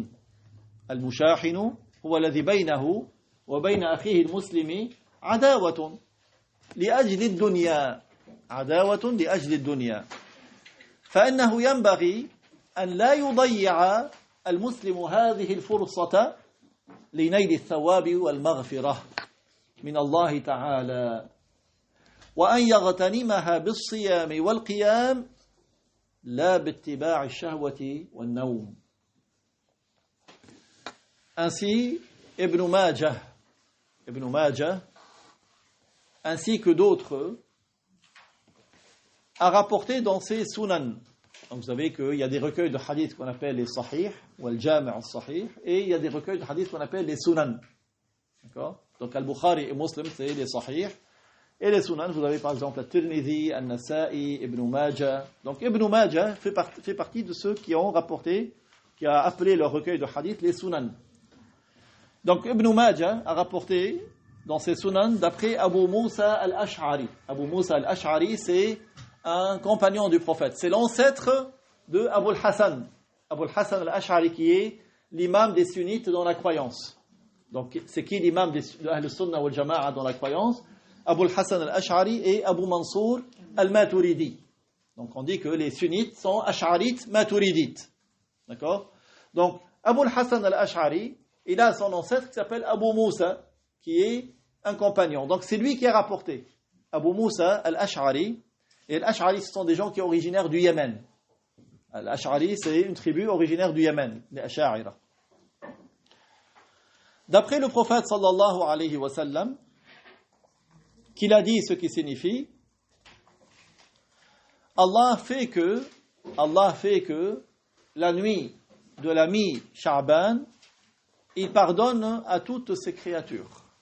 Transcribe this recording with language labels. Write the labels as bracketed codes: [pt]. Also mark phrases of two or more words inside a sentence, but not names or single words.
[ar] المشاحن هو الذي بينه وبين أخيه المسلم عداوة لأجل الدنيا، عداوة لأجل الدنيا، فإنه ينبغي أن لا يضيع المسلم هذه الفرصة لنيل الثواب والمغفرة من الله تعالى، وأن يغتنمها بالصيام والقيام لا باتباع الشهوة والنوم. [fr] Ainsi, Ibn Majah, ainsi que d'autres, a rapporté dans ses sunan. Donc vous savez qu'il y a des recueils de hadiths qu'on appelle les sahih, ou [ar] الجامع الصحيح, [fr] et il y a des recueils de hadiths qu'on appelle les sunan. D'accord? Donc Al-Bukhari et Muslim, c'est les sahih. Et les sunan, vous avez par exemple At-Tirmidhi, An-Nasa'i, Ibn Majah. Donc Ibn Majah fait partie de ceux qui ont rapporté, qui a appelé leur recueil de hadith les sunan. Donc Ibn Majah a rapporté dans ses sunan d'après Abu Musa al-Ash'ari. Abu Musa al-Ash'ari, c'est un compagnon du prophète. C'est l'ancêtre de Abu al-Hassan. Abu al-Hassan al-Ash'ari qui est l'imam des sunnites dans la croyance. Donc c'est qui l'imam de [ar] أهل السنة والجماعة [fr] dans la croyance? Abu al-Hassan al-Ash'ari et Abu Mansour al-Maturidi. Donc on dit que les sunnites sont ash'arites maturidites. D'accord? Donc Abu al-Hassan al-Ash'ari, il a son ancêtre qui s'appelle Abu Musa, qui est un compagnon. Donc c'est lui qui a rapporté. Abu Musa al-Ash'ari. Et l'Ash'ari, ce sont des gens qui sont originaires du Yémen. L'Ash'ari, c'est une tribu originaire du Yémen, les Ash'arira. D'après le prophète [ar] صلى الله عليه وسلم, [fr] qu'il a dit ce qui signifie Allah fait que la nuit de la mi-Sha'ban, il pardonne à toutes ses créatures.